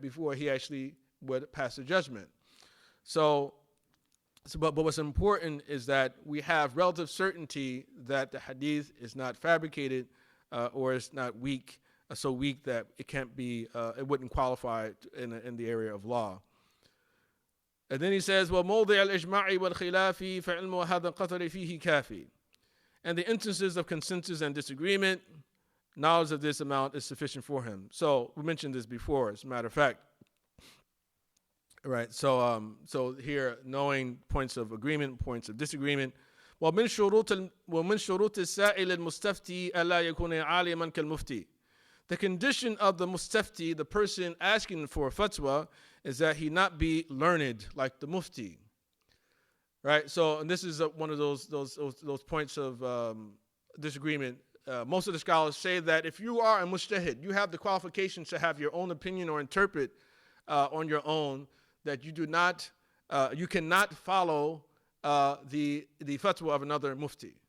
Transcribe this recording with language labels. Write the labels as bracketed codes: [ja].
[en] Before he actually would pass a judgment. But what's important is that we have relative certainty that the hadith is not fabricated or it's not weak, so weak that it can't be, it wouldn't qualify in the area of law. And then he says, [ar] وَمَوْضِعَ الْإِجْمَاعِ وَالْخِلَافِ فَعِلْمُ هَذَا الْقَطَرِ فِيهِ كَافِي. [en] And the instances of consensus and disagreement, knowledge of this amount is sufficient for him. So we mentioned this before, as a matter of fact. Right, so here, knowing points of agreement, points of disagreement. [ar] ومن شروط السائل المستفتي ألا يكون عالما كالمفتي. [en] The condition of the mustafti, the person asking for a fatwa, is that he not be learned like the mufti. Right, so and this is one of those points of disagreement. Most of the scholars say that if you are a mujtahid, you have the qualifications to have your own opinion or interpret on your own, that you cannot follow the fatwa of another mufti.